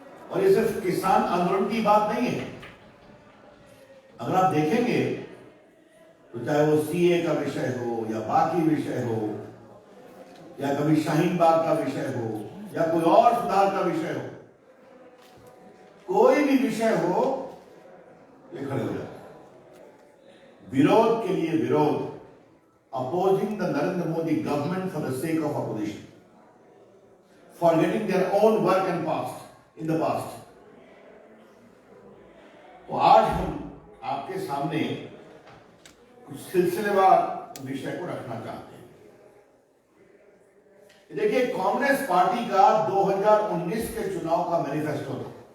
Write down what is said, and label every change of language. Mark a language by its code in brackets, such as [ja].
[hi] और ये सिर्फ किसान आंदोलन की बात नहीं है। अगर आप देखेंगे तो चाहे वो सीए का विषय हो या बाकी विषय हो या कभी शाहीन बाग का विषय हो या कोई और सुधार का विषय हो, कोई भी विषय हो, ये खड़े हो जाते हैं विरोध के लिए। [en] विरोध, opposing the Narendra Modi government for the sake of opposition, forgetting their own work and past in the past. [hi] तो आज हम आपके सामने कुछ सिलसिलेवार विषय को रखना चाहते हैं। देखिए, कांग्रेस पार्टी का 2019 के चुनाव का मैनिफेस्टो था।